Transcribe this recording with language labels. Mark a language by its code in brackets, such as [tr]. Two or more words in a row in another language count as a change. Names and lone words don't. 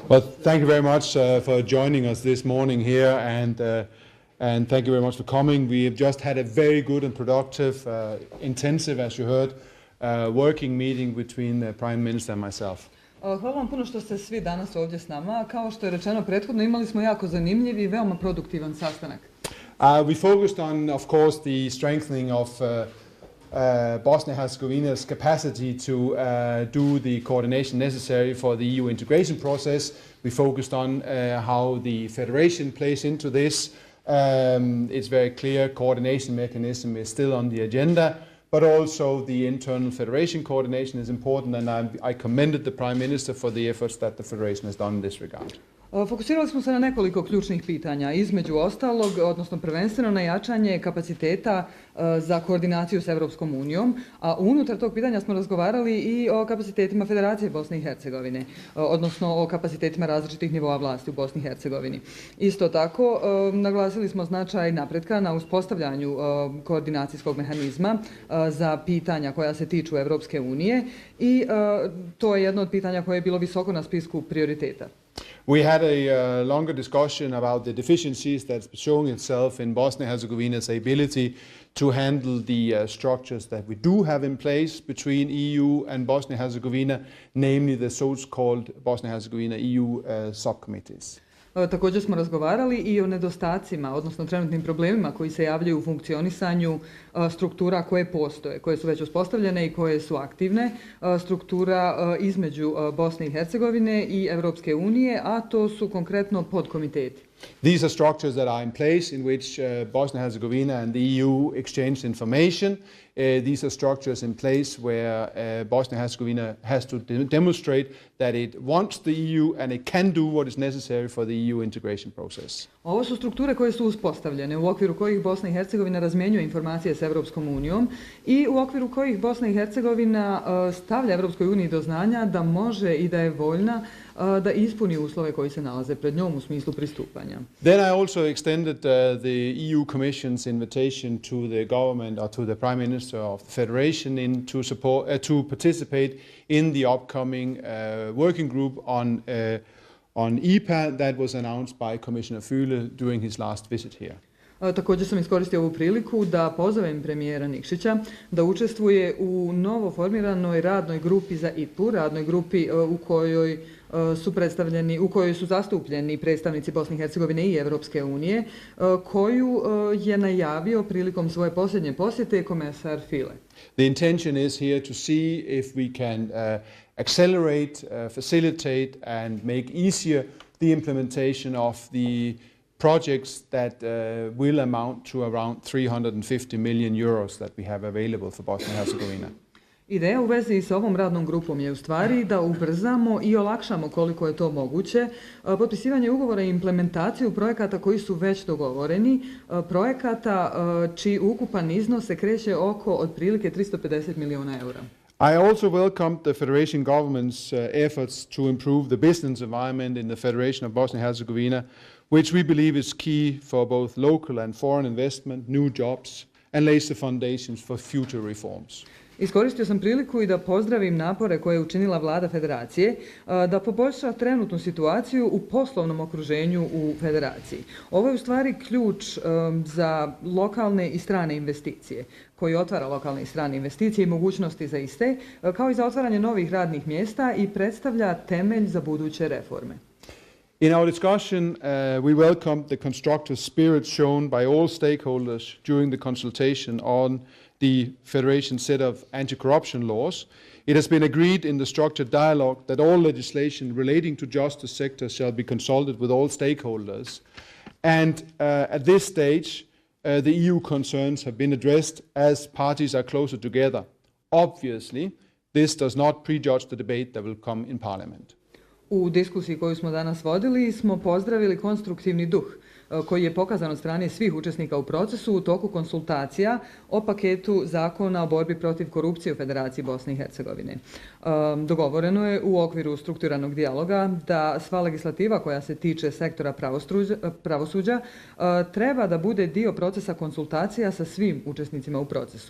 [en] Well, thank you very much for joining us this morning here, and thank you very much for coming. We have just had a very good and productive, intensive, as you heard, working meeting between the Prime Minister and myself. [bs] Hvala vam puno što ste svi danas ovdje s nama. Kao što je rečeno prethodno, imali smo jako zanimljiv i veoma produktivan sastanak. [en] We focused on, of course, the strengthening of Bosnia-Herzegovina's capacity to do the coordination necessary for the EU integration process. We focused on how the federation plays into this. It's very clear coordination mechanism is still on the agenda, but also the internal federation coordination is important, and I commended the Prime Minister for the efforts that the federation has done in this regard. [bs] Fokusirali smo se na nekoliko ključnih pitanja, između ostalog, odnosno prvenstveno na jačanje kapaciteta za koordinaciju s Europskom unijom, a unutar tog pitanja smo razgovarali i o kapacitetima Federacije Bosne i Hercegovine, odnosno o kapacitetima različitih nivoa vlasti u Bosni i Hercegovini. Isto tako, naglasili smo značaj napretka na uspostavljanju koordinacijskog mehanizma za pitanja koja se tiču Europske unije i to je jedno od pitanja koje je bilo visoko na spisku prioriteta. [en] We had a longer discussion about the deficiencies that's showing itself in Bosnia-Herzegovina's ability to handle the structures that we do have in place between EU and Bosnia-Herzegovina, namely the so-called Bosnia-Herzegovina EU subcommittees. [bs] Također smo razgovarali i o nedostacima, odnosno trenutnim problemima koji se javljaju u funkcionisanju struktura koje postoje, koje su već uspostavljene i koje su aktivne, struktura između Bosne i Hercegovine i Europske unije, a to su konkretno podkomiteti. [en] These are structures that are in place in which Bosnia-Herzegovina and the EU exchange information. These are structures in place where Bosnia-Herzegovina has to demonstrate that it wants the EU and it can do what is necessary for the EU integration process. [bs] Ovo su strukture koje su uspostavljene, u okviru kojih Bosna i Hercegovina razmjenjuje informacije s Europskom unijom i u okviru kojih Bosna i Hercegovina stavlja Europskoj uniji do znanja da može i da je voljna da ispuni uslove koji se nalaze pred njom u smislu pristupanja. [en] Then I also extended the EU Commission's invitation to the government or to the Prime Minister of the Federation to participate in the upcoming working group on EPA that was announced by Commissioner Füle during his last visit here. [bs] Također sam iskoristio ovu priliku da pozovem premijera Nikšića da učestvuje u novo formiranoj radnoj grupi za IPU, radnoj grupi u kojoj su zastupljeni predstavnici Bosne i Hercegovine i Europske unije, koju je najavio prilikom svoje posljednje posjete komesar Füle. [en] The intention is here to see if we can accelerate, facilitate and make easier the implementation of the projects that will amount to around 350 million euros that we have available for Bosnia and Herzegovina. [bs] Ideja u vezi s ovom radnom grupom je u stvari da ubrzamo i olakšamo koliko je to moguće potpisivanje ugovora i implementaciju projekata koji su već dogovoreni, projekata čiji ukupan iznos se kreće oko otprilike 350 milijuna eura. [en] I also welcomed the Federation government's efforts to improve the business environment in the Federation of Bosnia and Herzegovina, which we believe is key for both local and foreign investment, new jobs, and lays the foundations for future reforms. [bs] Iskoristio sam priliku i da pozdravim napore koje je učinila vlada Federacije da poboljša trenutnu situaciju u poslovnom okruženju u Federaciji. Ovo je u stvari ključ za lokalne i strane investicije, koji otvara lokalne i strane investicije i mogućnosti za iste, kao i za otvaranje novih radnih mjesta i predstavlja temelj za buduće reforme. [en] In our discussion, we welcomed the constructive spirit shown by all stakeholders during the consultation on the Federation's set of anti-corruption laws. It has been agreed in the structured dialogue that all legislation relating to justice sector shall be consulted with all stakeholders. And at this stage, the EU concerns have been addressed as parties are closer together. Obviously, this does not prejudge the debate that will come in Parliament. [bs] U diskusiji koju smo danas vodili smo pozdravili konstruktivni duh koji je pokazan od strane svih učesnika u procesu u toku konsultacija o paketu zakona o borbi protiv korupcije u Federaciji Bosne i Hercegovine. Dogovoreno je u okviru strukturiranog dijaloga da sva legislativa koja se tiče sektora pravosuđa treba da bude dio procesa konsultacija sa svim učesnicima u procesu.